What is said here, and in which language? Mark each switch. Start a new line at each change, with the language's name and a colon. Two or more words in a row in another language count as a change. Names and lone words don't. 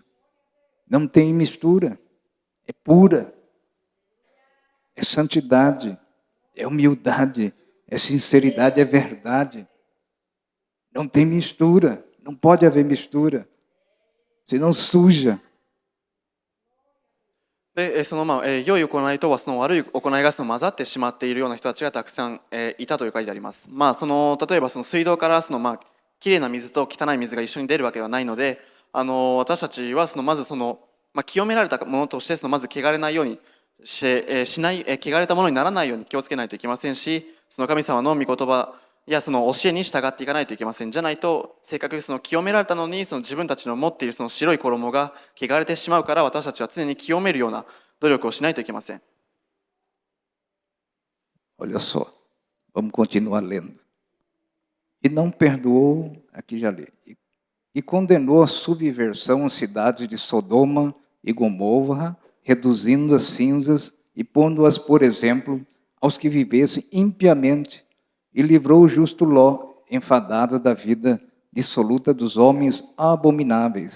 Portuguese: Não tem mistura, é pura, é santidade, é humildade, é sinceridade, é verdade. Não tem mistura, não pode haver mistura, senão suja.
Japanese: で良い行いとは悪い行いが混ざってしまっているような人たちがたくさんいたという書いてあります。例えば水道からきれいな水と汚い水が一緒に出るわけではないので、私たちはまず清められたものとしてまず汚れないようにしない、汚れたものにならないように気をつけないといけませんし、神様の御言葉や教えに従っていかないといけません。じゃないとせっかく清められたのに自分たちの持っている白い衣が汚れてしまうから、私たちは常に清めるような努力をしないといけません。
Portuguese: Olha só, vamos continuar lendo. E não perdoou, aqui já li, e condenou a subversão às cidades de Sodoma e Gomorra, reduzindo as cinzas e pondo-as, por exemplo, aos que vivessem impiamente, e livrou o justo Ló, enfadado da vida dissoluta dos homens abomináveis.